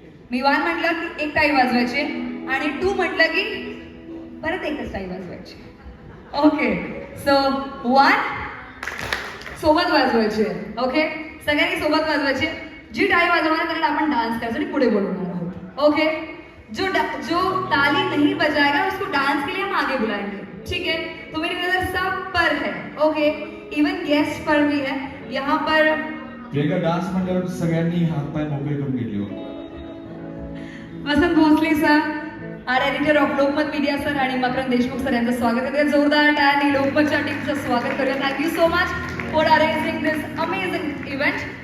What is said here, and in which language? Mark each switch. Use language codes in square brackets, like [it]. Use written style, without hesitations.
[mr] मी 1 म्हटलं की एक टाळी वाजवायची आणि 2 म्हटलं की परत एकच टाळी वाजवायची. ओके सो 1 सोबत वाजवायची. ओके सगळ्यांनी सोबत वाजवायची. जी टाळी वाजवणार त्याला आपण डान्स करायचं आणि पुढे बोलवणार आहोत. [hi] ओके जो ताली नहीं बजाएगा उसको डांस के लिए हम आगे बुलाएंगे. ठीक है तो मेरी नजर सब पर है. ओके इवन गेस्ट पर भी है यहाँ पर. [mr] प्रियंका डान्स म्हटल्यावर सगळ्यांनी हातपाय मोकळे करून घेतले होते. वसंत Bhosale [en] sir are editor of Lokmat media sir [mr] आणि मकरंद देशमुख सर यांचं स्वागत करूया. जोरदार टाळ्यांनी लोकमतच्या टीमचं स्वागत करूया. [en] Thank you so much for arranging this amazing event.